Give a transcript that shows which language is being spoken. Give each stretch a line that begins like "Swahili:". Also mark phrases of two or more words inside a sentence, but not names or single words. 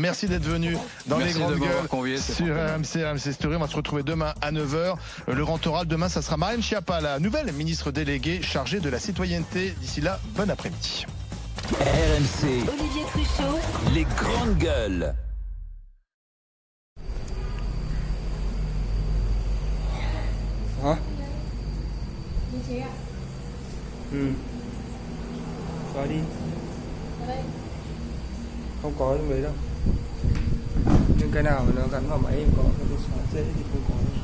French: Merci d'être venu dans les grandes gueules sur RMC Story. On va se retrouver demain à 9h. Le grand oral, demain, ça sera Marlène Schiappa, la nouvelle ministre déléguée chargée de la citoyenneté. D'ici là, bon après-midi. RMC, Olivier Truchot, les grandes gueules.
Vietnamese: Hả? Xóa đi. Không có trong đấy đâu. Nhưng cái nào mà nó gắn vào máy em có, cái xóa dễ thì không có.